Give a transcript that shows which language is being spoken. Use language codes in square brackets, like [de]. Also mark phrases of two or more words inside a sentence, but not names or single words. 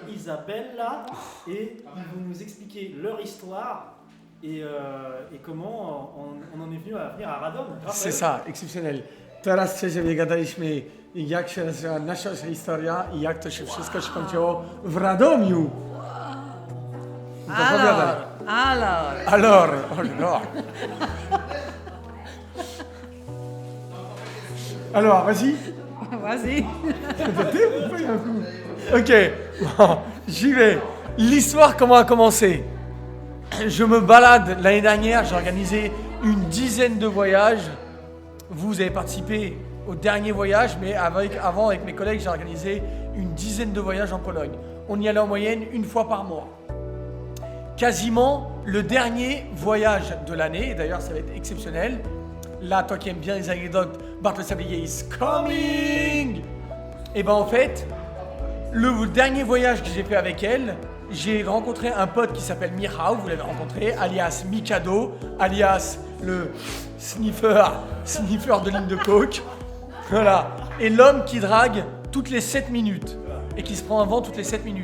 [fr] Isabella et ils vont nous expliquer leur histoire et comment on en est venu à venir à Radom. C'est ça, exceptionnel. [pl] Teraz przejdziemy, gadaliśmy jak się nazywa nasza historia i jak to się wszystko się kończyło w Radomiu. [fr] Alors, Alors, vas-y. Vas-y. Ok, bon, j'y vais. L'histoire, comment a commencé? Je me balade l'année dernière, j'ai organisé une dizaine de voyages. Vous avez participé au dernier voyage, mais avant, avec mes collègues, j'ai organisé une dizaine de voyages en Pologne. On y allait en moyenne une fois par mois. Quasiment le dernier voyage de l'année, et d'ailleurs ça va être exceptionnel. Là, toi qui aimes bien les anecdotes, Barthes Sablier [en] is coming! [fr] Et ben en fait, le dernier voyage que j'ai fait avec elle, j'ai rencontré un pote qui s'appelle Michał, vous l'avez rencontré, alias Mikado, alias le sniffer de ligne de coke. Voilà. Et l'homme qui drague toutes les 7 minutes et qui se prend un vent toutes les 7 minutes.